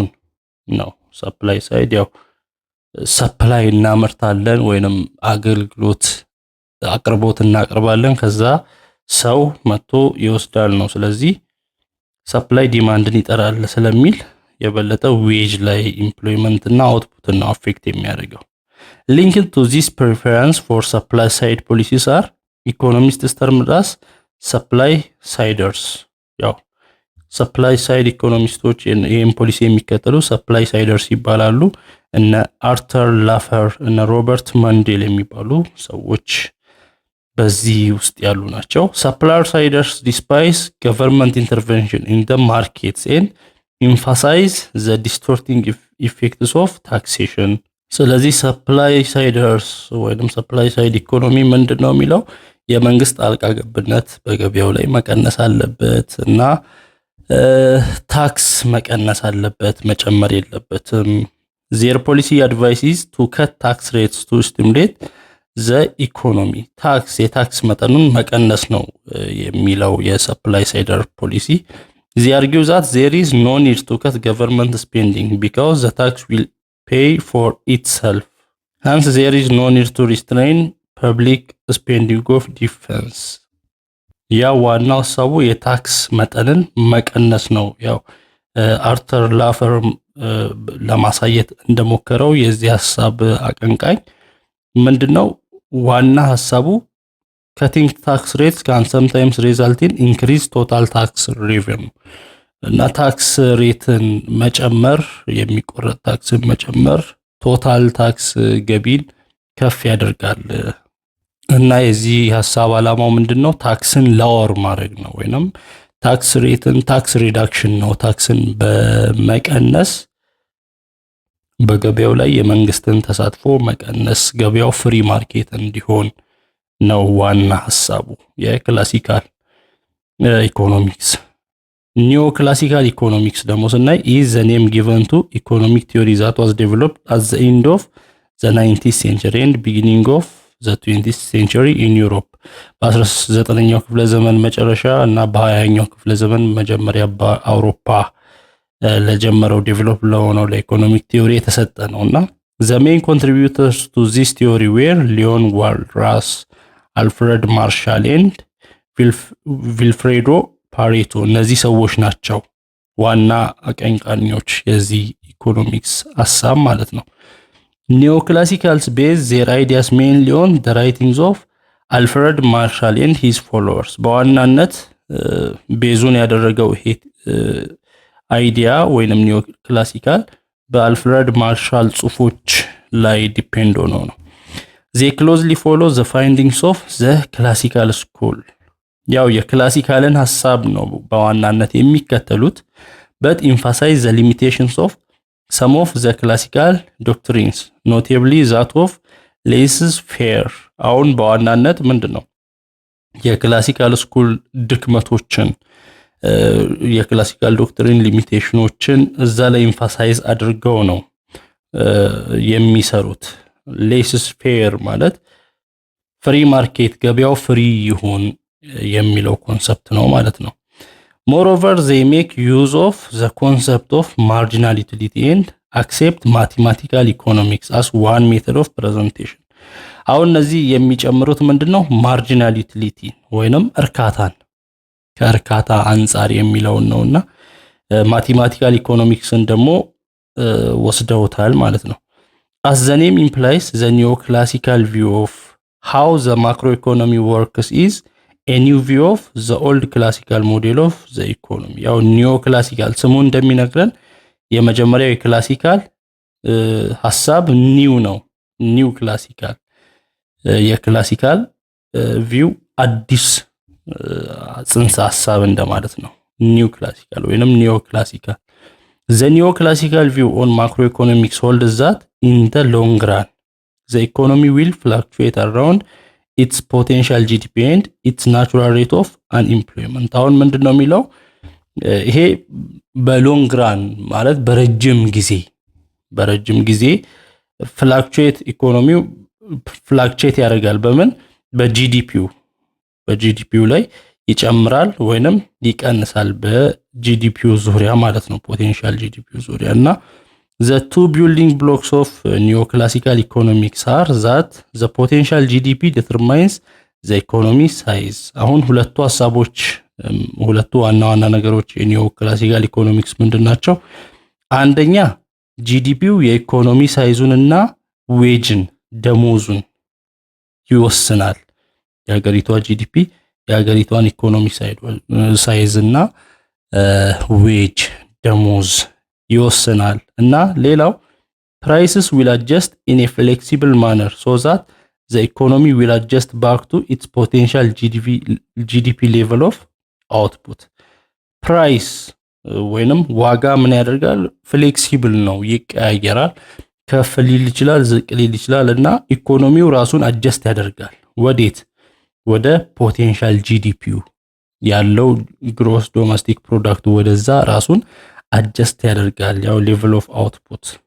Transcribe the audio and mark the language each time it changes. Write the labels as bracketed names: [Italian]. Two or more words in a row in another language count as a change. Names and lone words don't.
[Amharic] ነው። [English] supply side [Amharic] ያው ሰፕላይ እናመርታለን ወይንም አገልግሎት አቅርቦት እናቀርባለን፣ ከዛ ሰው መጥቶ ይወስዳል ነው። ስለዚህ [English] supply demand [Amharic] ይጠራል ስለሚል የበለጠ ዌጅ ላይ ኢምፕሎይመንት እና አውትፑት ነው አፌክት የሚያደርገው። [English] linked to this preference for supply side policies are economists termed as supply siders። [Amharic] ያው [English] supply side economists [Amharic] ይሄን ፖሊሲ የሚከተሉ [English] supply siders [Amharic] ይባላሉ። እነ አርተር ላፈር እና ሮበርት ማንዴል የሚባሉ ሰዎች በዚህ ውስጥ ያሉ ናቸው። [English] supply siders despise government intervention in the markets and emphasize the distorting effects of taxation። [Amharic] ስለዚህ [English] supply siders [Amharic] ወይንም [English] supply side economy [Amharic] ምንድነው የሚለው? የመንግስት ጣልቃ ገብነት በገበያው ላይ መቀነስ አለበት እና ታክስ መቀነስ አለበት፣ መጨመር የለበትም። [English] their policy advice is to cut tax rates to stimulate the economy [Amharic] ታክስ የታክስ መጠኑን መቀነስ ነው የሚለው የሰፕላይ ሳይደር ፖሊሲ። [English] They argue that there is no need to cut government spending because the tax will pay for itself. Hence, there is no need to restrain public spending of defense. [Amharic] ያ ዋናው ሀሳቡ የታክስ መጠንን መቀነስ ነው። ያው አርተር ላፈር ለማሳየት እንደሞከረው የዚህ ሐሳብ አቀንቃኝ ምንድነው ዋና ሐሳቡ [English] cutting tax rates can sometimes result in increased total tax revenue [Amharic] እና [English] tax rate [Amharic] መጨመር የሚቆረጥ ታክስን መጨመር [English] total tax [Amharic] ገቢን ከፍ ያደርጋል እና የዚህ ሐሳብ ዓላማው ምንድነው ታክስን ላወር ማድረግ ነው ወይንም [English] tax rate tax reduction [Amharic] ነው ታክስን በመቀነስ በገበያው ላይ የመንግስትን ተሳትፎ መቀነስ ገበያው ፍሪ ማርኬት እንዲሆን ነው ዋና ሐሳቡ የክላሲካል ኢኮኖሚክስ [English] Neoclassical economics [Amharic] ደግሞ ስናይ [English] is the name given to economic theory that was developed at the end of the 19th century and beginning of the 20th century in Europe [Amharic] በ19ኛው ክፍለ ዘመን መጨረሻ እና በ20ኛው ክፍለ ዘመን መጀመሪያ በአውሮፓ ለጀመረው ዴቨሎፕ ለሆነው ለኢኮኖሚክ ቲዮሪ የተሰጠ ነውና [English] the main contributors to this theory were Leon Walras, Alfred Marshall and Vilfredo [Amharic] ፓሬቶ እነዚህ ሰዎች ናቸው ዋና አቀንቃኞች የዚህ ኢኮኖሚክስ ሐሳብ ማለት [English] ነው። Neoclassicals base their ideas mainly on the writings of Alfred Marshall and his followers [Amharic] በዋናነት ቤዙን ያደረገው ይሄ አይዲያ ወይንም ኒዮክላሲካል በአልፍሬድ ማርሻል ጽሁፎች ላይ ዲፔንድ ሆኖ ነው። [English] They closely follow the findings of the classical school [Amharic] ያው የክላሲካልን ሐሳብ ነው በዋናነት የሚከተሉት [English] but emphasize the limitations of some of the classical doctrines notably that of laissez-faire [Amharic] አሁን በዋናነት ምንድነው የክላሲካል ስኩል ድክመቶችን የክላሲካል ዶክትሪን ሊሚቴሽኖችን እዛ ላይ emphasize አድርገው ነው [English] የሚሰሩት laissez-faire [Amharic] ማለት ፍሪ ማርኬት ገበያው ፍሪ ይሁን የሚለው ኮንሰፕት ነው ማለት ነው። [English] Moreover, they make use of the concept of marginal utility and accept mathematical economics as one method of presentation. [Amharic] አሁን እነዚህ የሚጨምሩት ምንድነው [English] marginal utility [Amharic] ወይንም እርካታን ከእርካታ አንፃር የሚለው ነውና [English] mathematical economics [Amharic] ን ደግሞ ወስደውታል ማለት ነው። [English] As the name implies, the neoclassical view of how the macroeconomy works is a new view of the old classical model of the economy [Amharic] ያው ኒዮክላሲካል ስሙ እንደሚነግረን የመጀመሪያው የክላሲካል ሐሳብ ኒው ነው [English] new classical [Amharic] የክላሲካል ቪው አዲስ ጽንሰ ሐሳብ እንደማለት ነው ኒው ክላሲካል ወይንም ኒዮክላሲካል [English] the neoclassical view on macroeconomics holds that in the long run the economy will fluctuate around its potential GDP and its natural rate of unemployment [Amharic] አሁን ምንድነው የሚለው ይሄ በሎንግ ራን ማለት በረጅም ጊዜ ፍላክቹዌት ኢኮኖሚው ፍላክቹዌት ያደርጋል በምን በጂዲፒው ላይ ይጨምራል ወይንም ይቀንሳል በጂዲፒው ዙሪያ ማለት ነው [English] potential GDP [Amharic] ዙሪያ እና [English] The two building blocks of neoclassical economics are that the potential GDP determines the economy size. [Amharic] አሁን ሁለቱ ሐሳቦች ሁለቱ ዋና ነገሮች የኒዮክላሲካል ኢኮኖሚክስ ምንድናቸው? አንደኛ ጂዲፒው የኢኮኖሚ ሳይዙንና ዌጅን ደሞዙን ይወስናል። የሀገሪቷ ጂዲፒ የሀገሪቷን ኢኮኖሚ ሳይዝና ዌጅ ደሞዝ ይወስናል እና ሌላው prices [English] will adjust in a flexible manner so that the economy will adjust back to its potential GDP level of output [Amharic] price ወይንም ዋጋ ምን ያደርጋል ፍሌክሲብል ነው ይቀያየራል ከፍ ሊል ይችላል ዝቅ ሊል ይችላል እና ኢኮኖሚው ራሱን አጀስት ያደርጋል ወዴት ወደ [English] potential GDP [Amharic] ያለው [English] gross domestic product [Amharic] ወደዛ ራሱን አጀስት ያደርጋል ያው [English] level of output